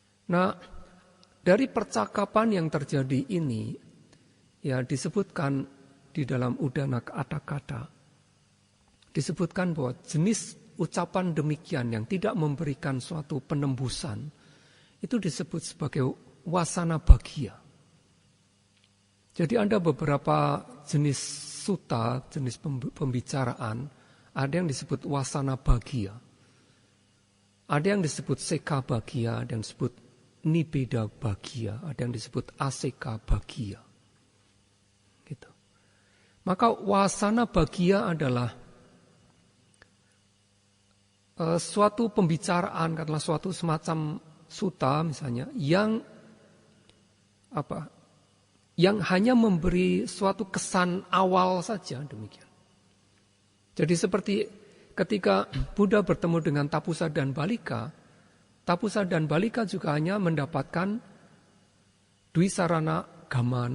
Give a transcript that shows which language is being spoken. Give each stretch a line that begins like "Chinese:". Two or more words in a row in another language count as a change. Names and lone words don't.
Indonesian: Nah, dari percakapan yang terjadi ini, ya disebutkan di dalam Udana Kata-kata, disebutkan bahwa jenis ucapan demikian yang tidak memberikan suatu penembusan, itu disebut sebagai wasana bagia. Jadi ada beberapa jenis sutta, jenis pembicaraan, ada yang disebut wasana bagia, ada yang disebut seka bagia, ada yang disebut nibeda bagia, ada yang disebut aseka bagia. Gitu. Maka wasana bagia adalah suatu pembicaraan, katakanlah suatu semacam sutta misalnya, yang hanya memberi suatu kesan awal saja, demikian. Jadi seperti ketika Buddha bertemu dengan Tapusa dan Balika juga hanya mendapatkan Dwisarana Gamana.